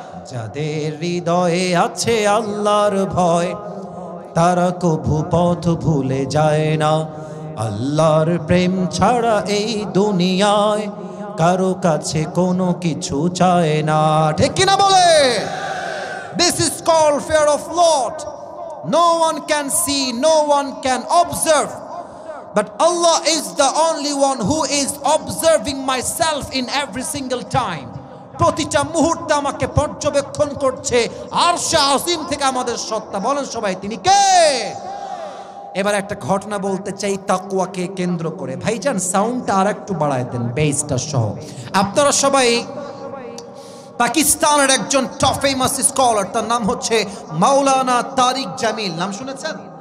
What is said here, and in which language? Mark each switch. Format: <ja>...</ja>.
<bn>যাদের হৃদয়ে আছে আল্লাহর ভয়, তারা কভু পথ ভুলে যায় না। আল্লাহর প্রেম ছাড়া এই দুনিয়ায় কারো কাছে কোনো কিছু চায় না। ঠিক কিনা বলে?</bn> <en>This is called fear of Lord. No one can see, no one can observe, but Allah is the only one who is observing myself in every single time.</en> <bn>প্রতিটা মুহূর্তে আমাকে পর্যবেক্ষণ করছে আরশে আজিম থেকে আমাদের সত্তা। বলেন সবাই, তিনি কে? এবার একটা ঘটনা বলতে চাই তাকওয়াকে কেন্দ্র করে। ভাইজান সাউন্ডটা আর একটু বাড়ায় দেন, বেসটা সহ। আপনারা সবাই পাকিস্তানের একজন টপ ফেমাস স্কলার, তার নাম হচ্ছে মাওলানা তারিক জামিল। নাম শুনেছেন?</bn>